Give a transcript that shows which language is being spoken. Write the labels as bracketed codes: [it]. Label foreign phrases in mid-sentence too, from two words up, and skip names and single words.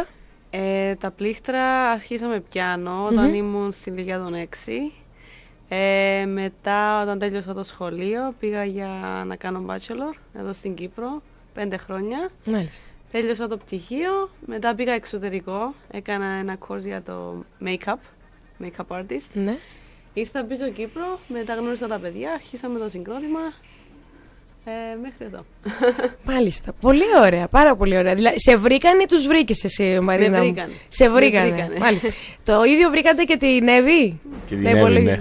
[el] Τα πλήκτρα αρχίσαμε πιάνο όταν ήμουν στην ηλικία των 6. Μετά, όταν τέλειωσα το σχολείο, πήγα για να κάνω bachelor εδώ στην Κύπρο, 5 χρόνια. Μάλιστα. Τέλειωσα το πτυχίο, μετά πήγα εξωτερικό, έκανα ένα course για το [en] make-up artist. [el] Ναι. Ήρθα πίσω Κύπρο, μετά γνώρισα τα παιδιά, αρχίσαμε το συγκρότημα. Μέχρι εδώ. Μάλιστα. Πολύ ωραία, πάρα πολύ ωραία. Δηλαδή, σε βρήκαν ή τους βρήκες εσύ, Μαρίνα? Σε βρήκανε. Μάλιστα. Το ίδιο βρήκατε και την Εύη? Και την Εύη, ναι.